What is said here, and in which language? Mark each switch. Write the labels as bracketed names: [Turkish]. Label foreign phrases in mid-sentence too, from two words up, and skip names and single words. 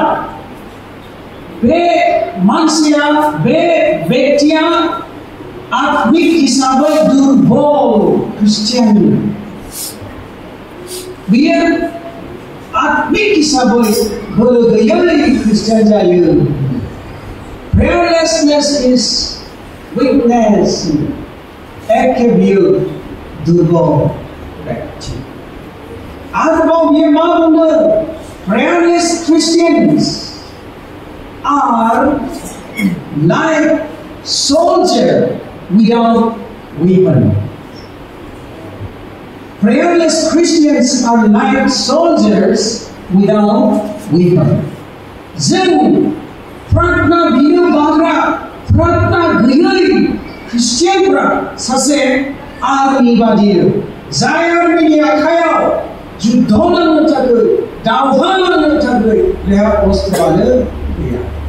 [Bodo] बे मानसिया बे व्यक्तिया आत्मिक हिसाबै दुर्बल क्रिस्टियान बियो आत्मिक हिसाबै बोलो गैयै क्रिस्टियान जायो [English] prayerlessness is weakness [Bodo] एके बियो दुर्बल व्यक्ति आरोबाव बियो मा बुंदों [English] prayerless Christians are like soldier without weapon. Prayerless Christians are like soldiers without weapon. [Bodo] जों प्रार्थना बिनो बाग्रा प्रार्थना गैयै क्रिस्टियानफ्रा सासे आर्मि बादि जाय आर्मिनि आखायाव जुद्ध नांनो थाखाय दावहा नांनो थाखाय बेहा अस्त्रआनो गैया